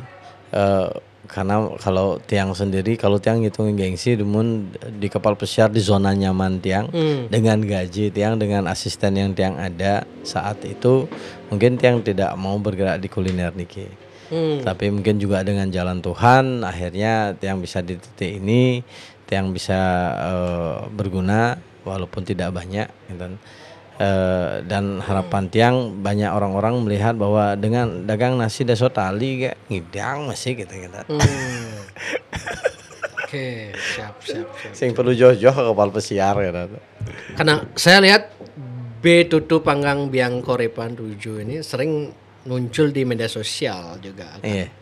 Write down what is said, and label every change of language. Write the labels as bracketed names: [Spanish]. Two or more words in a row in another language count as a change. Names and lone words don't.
[Indonesian] Karena kalau Tiang sendiri, kalau Tiang ngitungin gengsi, namun di kapal pesiar di zona nyaman Tiang, dengan gaji Tiang, dengan asisten yang Tiang ada saat itu, mungkin Tiang tidak mau bergerak di kuliner niki. Tapi mungkin juga dengan jalan Tuhan, akhirnya Tiang bisa di titik ini, Tiang bisa berguna walaupun tidak banyak, gitu. Dan harapan Tiang banyak orang-orang melihat bahwa dengan dagang nasi daso tali kayak ngidang masih gitu. Oke, siap. Sing perlu jauh-jauh ke kapal pesiar gitu. Karena saya lihat Tutu Panggang Biang Korepan 7 ini sering muncul di media sosial juga kan.